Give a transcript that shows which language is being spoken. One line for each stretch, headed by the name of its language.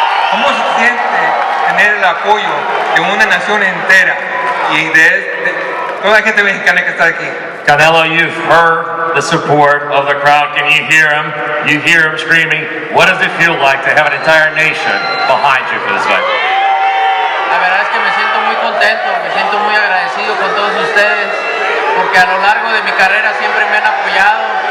Spanish: ¿Cómo se siente tener el apoyo de una nación entera y de toda la gente mexicana que está aquí?
English: Canelo, you've heard the support of the crowd. Can you hear him? You hear him screaming. What does it feel like to have an entire nation behind you for this fight?
Spanish: La verdad es que me siento muy contento, me siento muy agradecido con todos ustedes, porque a lo largo de mi carrera siempre me han apoyado.